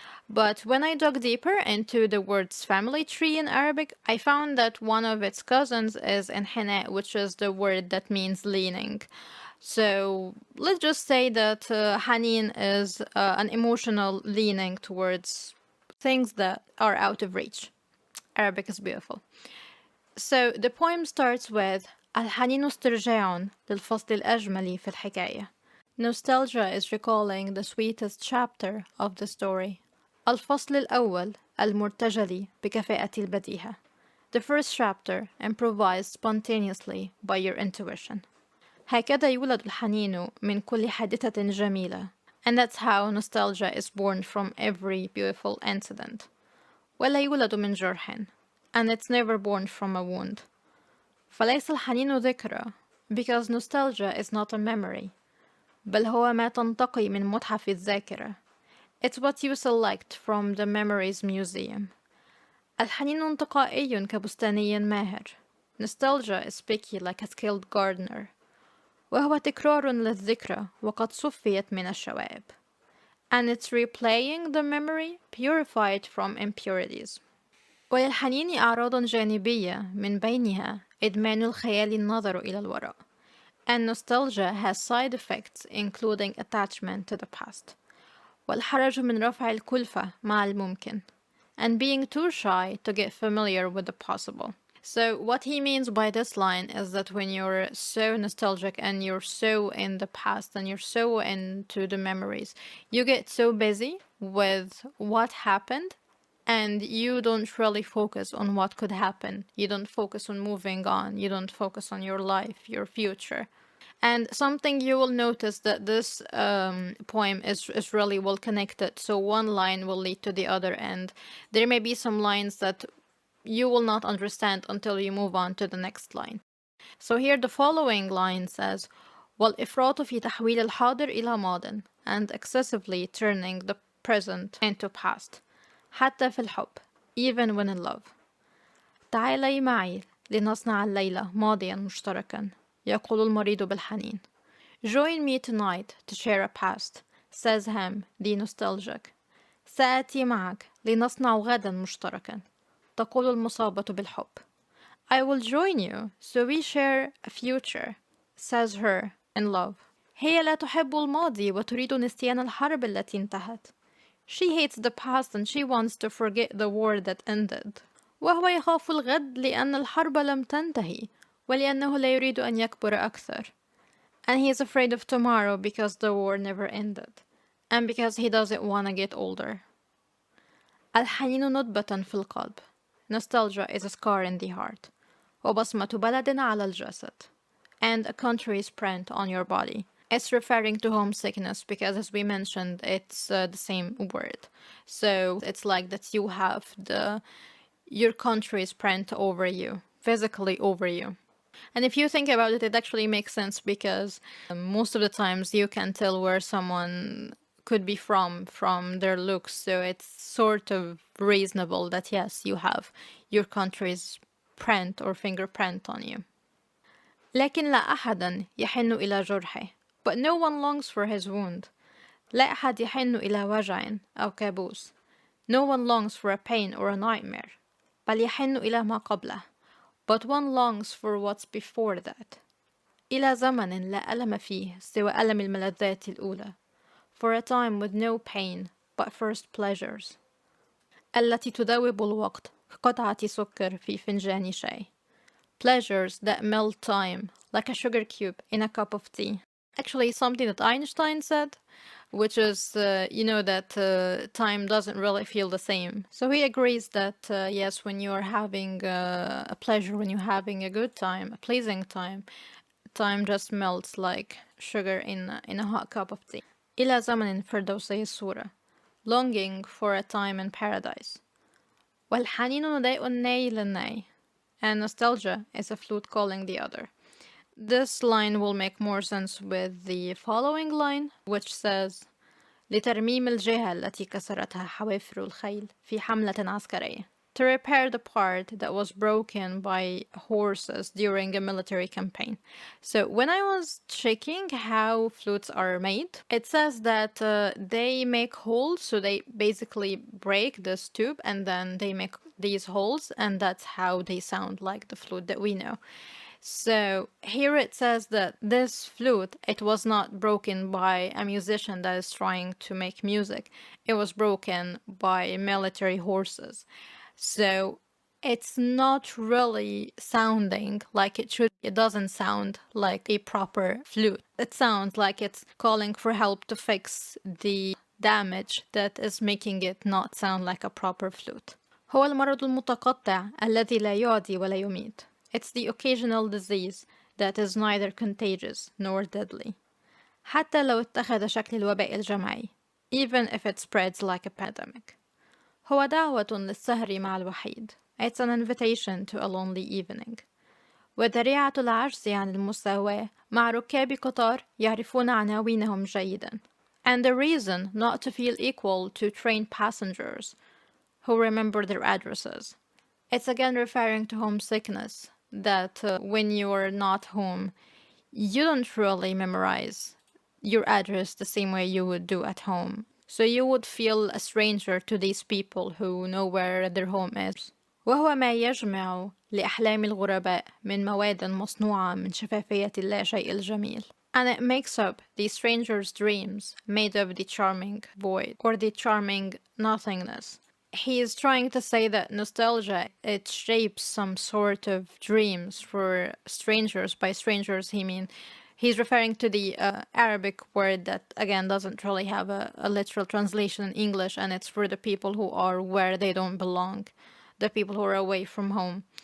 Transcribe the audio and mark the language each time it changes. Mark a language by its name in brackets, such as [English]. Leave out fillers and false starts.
[English] But when I dug deeper into the word's family tree in Arabic, I found that one of its cousins is انحناء, which is the word that means leaning. So let's just say that حنين is an emotional leaning towards things that are out of reach. Arabic is beautiful. So the poem starts with [Arabic] الحنين استرجاع للفصل الأجمل في الحكاية. [English] Nostalgia is recalling the sweetest chapter of the story. [Arabic] الفصل الأول المرتجل بكفاءة البديهة. [English] The first chapter improvised spontaneously by your intuition. [Arabic] هكذا يولد الحنين من كل حادثة جميلة. [English] And that's how nostalgia is born from every beautiful incident. [Arabic] ولا يولد من جرح. [English] And it's never born from a wound. [Arabic] فليس الحنين ذكرى, [English] because nostalgia is not a memory. [Arabic] بل هو ما تنتقي من متحف الذاكرة. [English] It's what you select from the memories museum. [Arabic] الحنين انتقائي كبستاني ماهر. [English] Nostalgia is picky like a skilled gardener. [Arabic] وهو تكرار للذكرى وقد صفيت من الشوائب. [English] And it's replaying the memory purified from impurities. [Arabic] وللحنين أعراض جانبية من بينها إدمان الخيال النظر إلى الوراء. [English] And nostalgia has side effects including attachment to the past. [Arabic] والحرج من رفع الكلفة مع الممكن. [English] And being too shy to get familiar with the possible. So what he means by this line is that when you're so nostalgic and you're so in the past and you're so into the memories, you get so busy with what happened and you don't really focus on what could happen. You don't focus on moving on. You don't focus on your life, your future. And something you will notice that this poem is really well connected. So one line will lead to the other, and there may be some lines that you will not understand until you move on to the next line. So here the following line says, [Arabic] والإفراط في تحويل الحاضر إلى ماضٍ, [English] and excessively turning the present into past. [Arabic] حتى في الحب, [English] even when in love. [Arabic] تعالي معي لنصنع الليلة ماضيا مشتركا, يقول المريض بالحنين. [English] Join me tonight to share a past, says him, the nostalgic. [Arabic] سآتي معك لنصنع غدا مشتركا, تقول المصابة بالحب. [English] I will join you so we share a future, says her in love. [Arabic] هي لا تحب الماضي وتريد نسيان الحرب التي انتهت. [English] She hates the past and she wants to forget the war that ended. [Arabic] وهو يخاف الغد لأن الحرب لم تنتهي ولأنه لا يريد أن يكبر أكثر. [English] And he is afraid of tomorrow because the war never ended. And because he doesn't want to get older. [Arabic] الحنين ندبة في القلب. [English] Nostalgia is a scar in the heart. [Arabic] وبصمة بلد على الجسد. [English] And a country's print on your body. It's referring to homesickness because, as we mentioned, it's the same word. So it's like that you have your country's print over you, physically over you. And if you think about it, it actually makes sense because most of the times you can tell where someone could be from their looks. So it's sort of reasonable that yes, you have your country's print or fingerprint on you. [Arabic] لكن لا أحدا يحن إلى جرحه. [English] But no one longs for his wound. [Arabic] لا أحد يحن إلى وجع أو كابوس. [English] No one longs for a pain or a nightmare. [Arabic] بل يحن إلى ما قبله. [English] But one longs for what's before that. [Arabic] إلى زمن لا ألم فيه سوى ألم الملذات الأولى. [English] For a time with no pain but first pleasures. [Arabic] التي تذوب الوقت كقطعة سكر في فنجان شاي. [English] pleasures that melt time, like a sugar cube in a cup of tea. Actually, something that Einstein said, which is, that time doesn't really feel the same. So he agrees that, yes, when you're having a pleasure, when you're having a good time, a pleasing time, time just melts like sugar in a hot cup of tea. [Arabic] إلى زمن فردوسي الصورة. [English] Longing for a time in paradise. [Arabic] والحنين نداء الناي للناي. [English] And nostalgia is a flute calling the other. This line will make more sense with the following line, which says [Arabic] لترميم الجهة التي كسرتها حوافر الخيل في حملة عسكرية. [English] To repair the part that was broken by horses during a military campaign. So when I was checking how flutes are made, it says that they make holes, so they basically break this tube and then they make these holes, and that's how they sound like the flute that we know. So here it says that this flute, it was not broken by a musician that is trying to make music. It was broken by military horses. So it's not really sounding like it should. It doesn't sound like a proper flute. It sounds like it's calling for help to fix the damage that is making it not sound like a proper flute. [Arabic] هو المرض المتقطع الذي لا يعدي ولا يميت. [English] It's the occasional disease that is neither contagious nor deadly. [Arabic] حتى لو اتخذ شكل الوباء الجمعي, [English] even if it spreads like a pandemic. [Arabic] هو دعوة للسهر مع الوحيد. [English] It's an invitation to a lonely evening. [Arabic] وذريعة العجز عن المساواة مع ركاب قطار يعرفون عناوينهم جيدا. [English] And the reason not to feel equal to train passengers who remember their addresses. It's again referring to homesickness, that when you're not home, you don't really memorize your address the same way you would do at home. So you would feel a stranger to these people who know where their home is. [Arabic] وهو ما يجمع لأحلام الغرباء من مواد مصنوعة من شفافية اللاشيء الجميل. [English] And it makes up the stranger's dreams made of the charming void or the charming nothingness. He is trying to say that nostalgia, it shapes some sort of dreams for strangers. By strangers, he's referring to the Arabic word that, again, doesn't really have a literal translation in English, and it's for the people who are where they don't belong, the people who are away from home.